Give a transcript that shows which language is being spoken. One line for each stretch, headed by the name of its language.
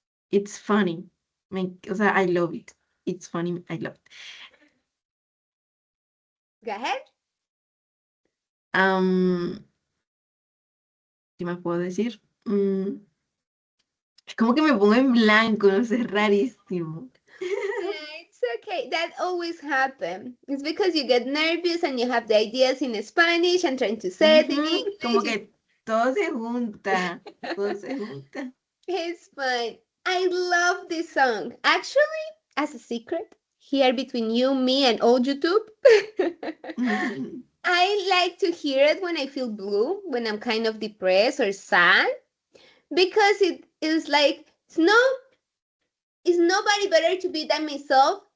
English: It's funny.
Spanish: O sea,
English: I love it. It's funny. I love it. Go ahead.
Spanish: ¿Qué más puedo decir? Es como que me pongo en blanco, no sé, es rarísimo.
English: It's okay. That always happens. It's because you get nervous and you have the ideas in Spanish and trying to say it in English.
Spanish: Como que todo se junta, todo se junta.
English: It's fine. I love this song. Actually, as a secret, here between you, me, and all YouTube, I like to hear it when I feel blue, when I'm kind of depressed or sad, because it is like it's nobody better to be than myself.